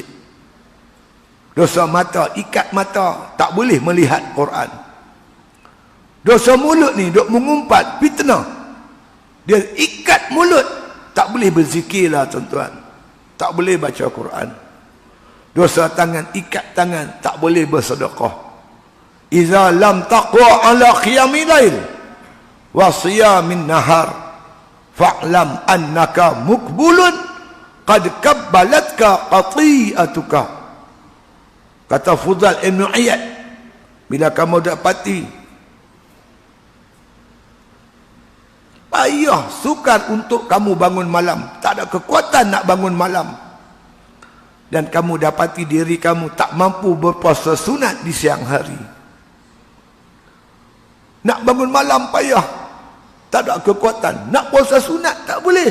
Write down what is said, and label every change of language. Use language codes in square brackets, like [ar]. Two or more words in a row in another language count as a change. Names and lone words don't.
[ms] Dosa mata, ikat mata, tak boleh melihat Quran. Dosa mulut ni duk mengumpat fitnah, dia ikat mulut, tak boleh berzikirlah tuan-tuan, tak boleh baca Quran. Dosa tangan, ikat tangan, tak boleh bersedekah. [ar] إذا لم تقو على قيام الليل وصيام النهار فاعلم أنك مكبول قد كبلتك خطيئتك. [ms] Kata Fudhal Ibn Iyad, bila kamu dapati payah sukar untuk kamu bangun malam, tak ada kekuatan nak bangun malam, dan kamu dapati diri kamu tak mampu berpuasa sunat di siang hari, nak bangun malam payah, tak ada kekuatan, nak puasa sunat tak boleh.